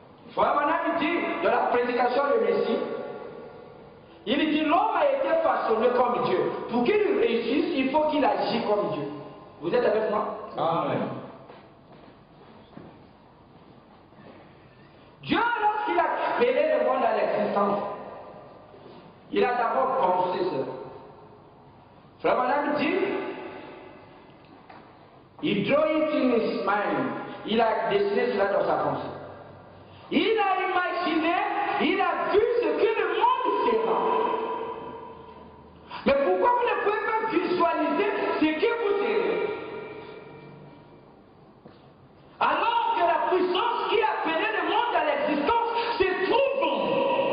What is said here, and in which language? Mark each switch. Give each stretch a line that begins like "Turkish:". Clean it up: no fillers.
French: Frère Branham dit, dans la prédication du Messie, il dit, l'homme a été façonné comme Dieu. Pour qu'il réussisse, il faut qu'il agisse comme Dieu. Vous êtes avec moi? Amen. Dieu, lorsqu'il a créé le monde à l'existence, il a d'abord pensé cela. Frère Branham dit,
English: he drew it in his mind.
French: Il a dessiné cela dans sa pensée. Il a imaginé, il a vu ce que le monde sera. Mais pourquoi vous ne pouvez pas visualiser ce que vous serez? Alors que la puissance qui a appelé le monde à l'existence se trouve en vous.